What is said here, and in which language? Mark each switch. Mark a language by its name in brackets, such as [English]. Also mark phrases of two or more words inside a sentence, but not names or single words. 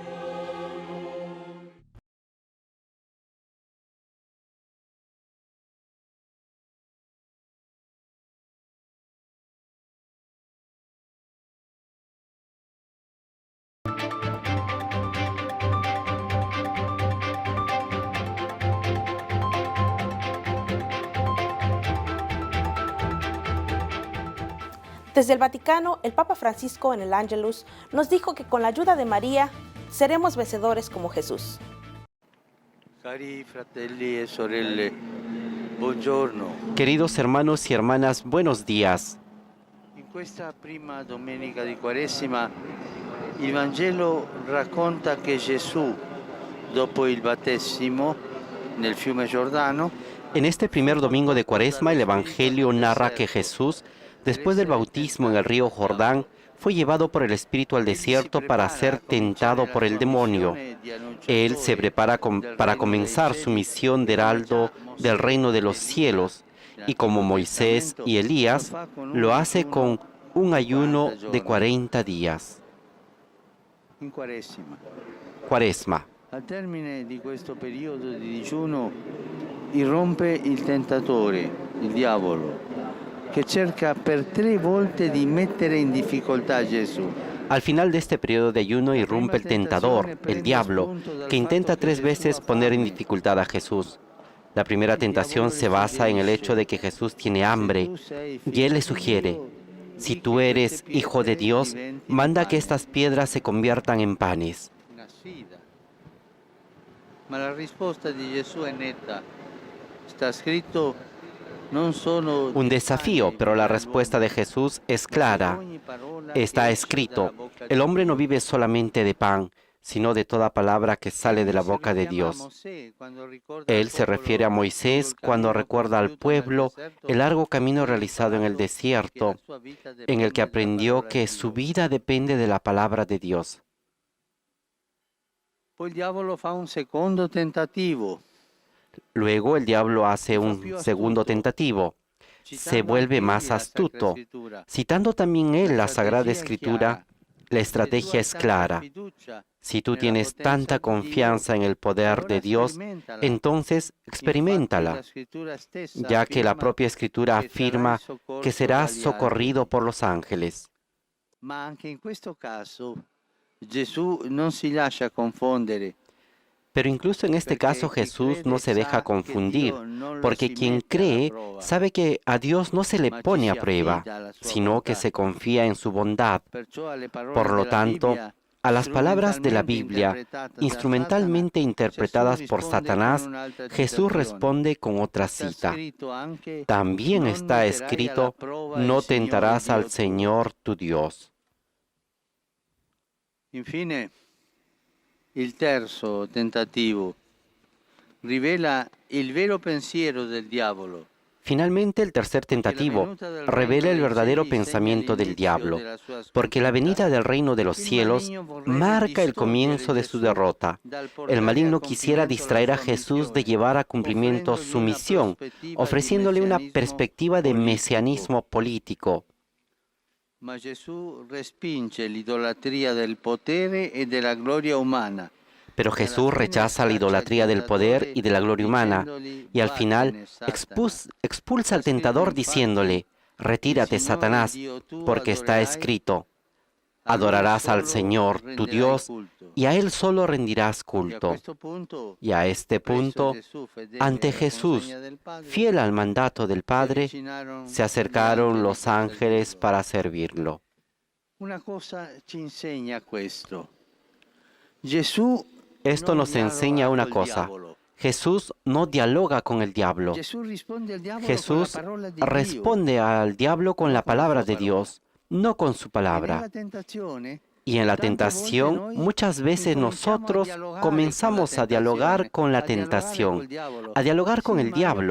[Spanish] Desde el Vaticano, el Papa Francisco en el Angelus nos dijo que con la ayuda de María seremos vencedores como Jesús. [Italian] Cari fratelli e sorelle, buongiorno. [Spanish] Queridos hermanos y hermanas, buenos días. [Italian] In questa prima domenica di Quaresima, il Vangelo racconta che Gesù, dopo il battesimo nel fiume Giordano, [Spanish] En este primer domingo de Cuaresma, el Evangelio narra que Jesús, después del bautismo en el río Jordán, fue llevado por el Espíritu al desierto para ser tentado por el demonio. Él se prepara para comenzar su misión de heraldo del reino de los cielos, y como Moisés y Elías, lo hace con un ayuno de 40 días. Cuaresma. [Italian] al termine di questo periodo di digiuno, irrompe il tentatore, il diavolo, che cerca per 3 volte di mettere in difficoltà Gesù. [Spanish] Al final de este periodo de ayuno irrumpe el tentador, el diablo, que intenta 3 veces poner en dificultad a Jesús. La primera tentación se basa en el hecho de que Jesús tiene hambre y él le sugiere: si tú eres hijo de Dios, manda que estas piedras se conviertan en panes. [Italian] Ma la risposta di Gesù è netta. Sta scritto: non sono [Spanish] Un desafío, pero la respuesta de Jesús es clara. Está escrito: el hombre no vive solamente de pan, sino de toda palabra que sale de la boca de Dios. Él se refiere a Moisés cuando recuerda al pueblo el largo camino realizado en el desierto, en el que aprendió que su vida depende de la palabra de Dios. [Italian] Poi il diavolo fa un secondo tentativo. [Spanish] Luego el diablo hace un segundo tentativo. Se vuelve más astuto. Citando también él la Sagrada Escritura, la estrategia es clara. Si tú tienes tanta confianza en el poder de Dios, entonces experiméntala, ya que la propia Escritura afirma que serás socorrido por los ángeles. [Italian] Ma anche in questo caso Gesù non si lascia confondere. [Spanish] Pero incluso en este caso Jesús no se deja confundir, porque quien cree sabe que a Dios no se le pone a prueba, sino que se confía en su bondad. Por lo tanto, a las palabras de la Biblia, instrumentalmente interpretadas por Satanás, Jesús responde con otra cita. También está escrito: no tentarás al Señor tu Dios. [Italian] Infine, il terzo tentativo rivela il vero pensiero del diavolo. [Spanish] Finalmente, el tercer tentativo revela el verdadero pensamiento del diablo, porque la venida del reino de los cielos marca el comienzo de su derrota. El maligno quisiera distraer a Jesús de llevar a cumplimiento su misión, ofreciéndole una perspectiva de mesianismo político. [Italian] Ma Gesù respinge l'idolatria del potere e della gloria umana. [Spanish] Pero Jesús rechaza la idolatría del poder y de la gloria humana, y al final expulsa al tentador diciéndole: retírate, Satanás, porque está escrito: adorarás al Señor, tu Dios, y a Él solo rendirás culto. Y a este punto, ante Jesús, fiel al mandato del Padre, se acercaron los ángeles para servirlo. [Italian] Una cosa ci insegna questo. Gesù [Spanish] Esto nos enseña una cosa. Jesús no dialoga con el diablo. Jesús responde al diablo con la palabra de Dios, no con su palabra. Y en la tentación, muchas veces nosotros comenzamos a dialogar con la tentación, a dialogar con el diablo.